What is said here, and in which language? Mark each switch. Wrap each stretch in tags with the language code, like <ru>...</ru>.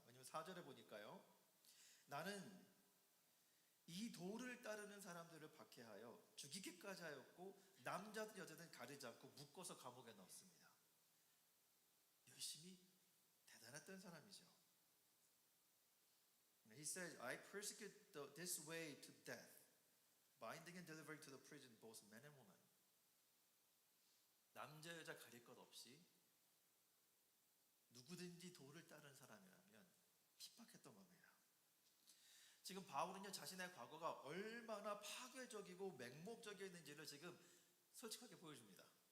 <ko>왜냐하면 4절에 보니까요, 나는 이 도를 따르는 사람들을 박해하여 죽이기까지 하였고 남자든 여자든 가리지 않고 묶어서 감옥에 넣었습니다. 열심히 대단했던 사람이죠.</ko> <en>He said, I persecute this way to death, binding and delivering to the prison both men and women.</en> <ko>남자 여자 가릴 것 없이 누구든지 도를 따르는 사람이라면 핍박했던 겁니다. 지금 바울은요, 자신의 과거가 얼마나 파괴적이고 맹목적이었는지를 지금 솔직하게 보여줍니다.</ko>